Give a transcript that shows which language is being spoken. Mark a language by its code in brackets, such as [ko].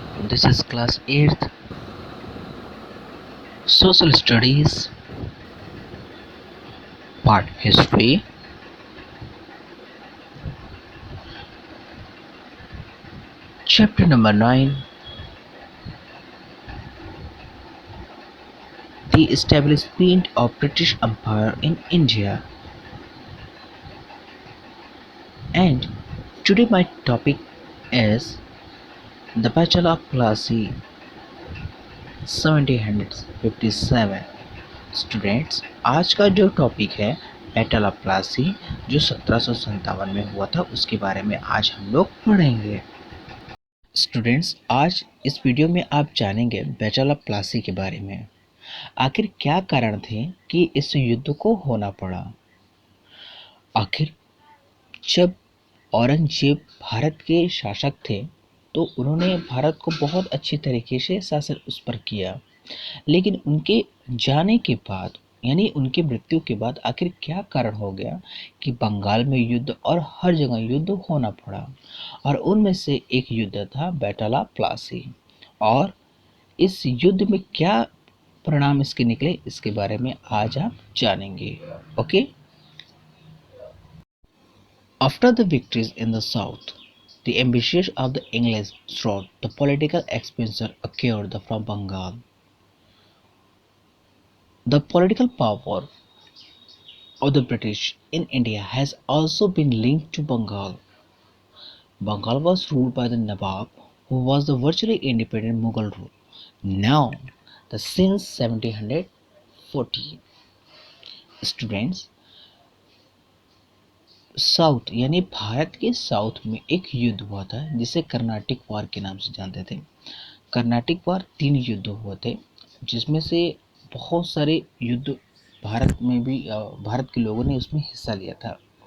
[en] This is class 8th Social Studies Part History, Chapter number 9, The Establishment of British Empire in India. And today my topic is the Battle of Plassey 1757. [hi] Students, आज का जो topic है battle of Plassey जो 1757 में हुआ था उसके बारे में आज हम लोग पढ़ेंगे। स्टूडेंट्स, आज इस वीडियो में आप जानेंगे बैटल ऑफ प्लासी के बारे में। आखिर क्या कारण थे कि इस युद्ध को होना पड़ा। आखिर जब औरंगजेब भारत के शासक थे तो उन्होंने भारत को बहुत अच्छी तरीके से शासन उस पर किया, लेकिन उनके जाने के बाद यानी उनकी मृत्यु के बाद आखिर क्या कारण हो गया कि बंगाल में युद्ध और हर जगह युद्ध होना पड़ा। और उनमें से एक युद्ध था बैटल ऑफ प्लासी। और इस युद्ध में क्या परिणाम इसके निकले इसके बारे में आज आप जानेंगे। Okay. [en] After the victories in the south, the ambitions of the English throughout the political expansion occurred from Bengal. The political power of the British in India has also been linked to Bengal. Bengal was ruled by the Nawab, who was the virtually independent Mughal rule. Now, the since 1714 students [hi] south यानी भारत के south में एक युद्ध हुआ था जिसे Carnatic वार के नाम से जानते थे। कर्नाटिक वार 3 युद्ध हुए थे जिसमें से बहुत सारे युद्ध भारत में भी भारत के लोगों ने उसमें हिस्सा लिया था।